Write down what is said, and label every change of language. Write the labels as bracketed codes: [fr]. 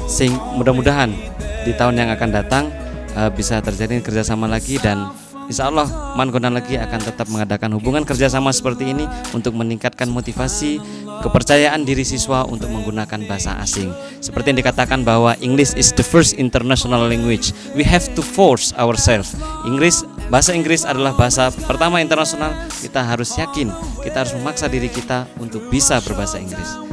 [id] Mudah-mudahan di tahun yang akan datang bisa terjadi kerjasama lagi, dan insya Allah MAN GONDANGLEGI akan tetap mengadakan hubungan kerjasama seperti ini untuk meningkatkan motivasi, kepercayaan diri siswa untuk menggunakan bahasa asing. Seperti yang dikatakan bahwa [en] English is the first international language. We have to force ourselves. [id] Bahasa Inggris adalah bahasa pertama internasional. Kita harus yakin, kita harus memaksa diri kita untuk bisa berbahasa Inggris.